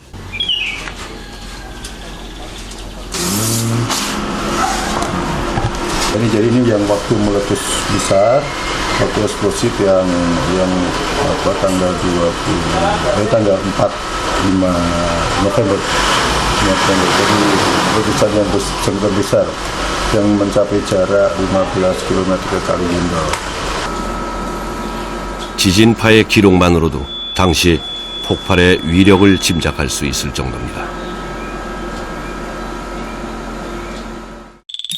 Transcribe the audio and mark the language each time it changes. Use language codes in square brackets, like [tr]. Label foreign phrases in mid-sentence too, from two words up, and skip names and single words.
[id] Jadi ini yang waktu meletus besar, waktu eksplosif yang tanggal 5 November. Jadi letusan yang sangat besar yang mencapai jarak 15 km ke Kalimantan. [ko] 지진파의 기록만으로도 당시 폭발의 위력을 짐작할 수 있을 정도입니다.